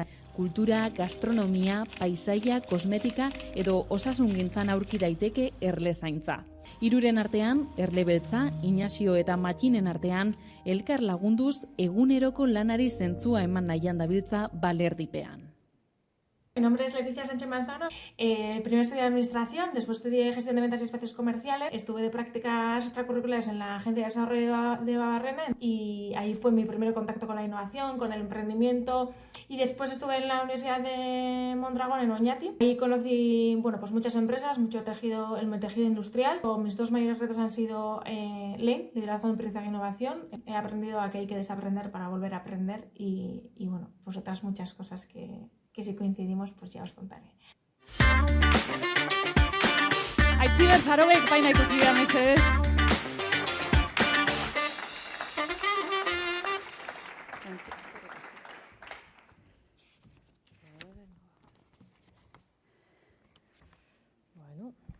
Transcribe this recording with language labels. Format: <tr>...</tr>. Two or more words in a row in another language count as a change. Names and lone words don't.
<eu>Kultura, gastronomia, paisaia, kosmetika edo osasungintzan aurki daiteke erle zaintza. Hiruren artean, erle beltza, Inazio eta Matxinen artean, elkar lagunduz eguneroko lanari zentzua eman nahian dabiltza balerdipean.</eu> <es>Mi nombre es Leticia Sánchez Manzano. Primero estudié Administración, después estudié Gestión de Ventas y Espacios Comerciales. Estuve de prácticas extracurriculares en la Agencia de Desarrollo de Babarrena y ahí fue mi primer contacto con la innovación, con el emprendimiento. Y después estuve en la Universidad de Mondragón, en Oñati. Ahí conocí muchas empresas, el tejido industrial. Mis 2 mayores retos han sido LEIN, Liderazgo de Aprendizaje e Innovación. He aprendido a que hay que desaprender para volver a aprender y otras muchas cosas que si coincidimos, pues ya os contaré.</es> <eu>Itziber Zarobek painaiko kidea mesedez.</eu> <es>Bueno.</es>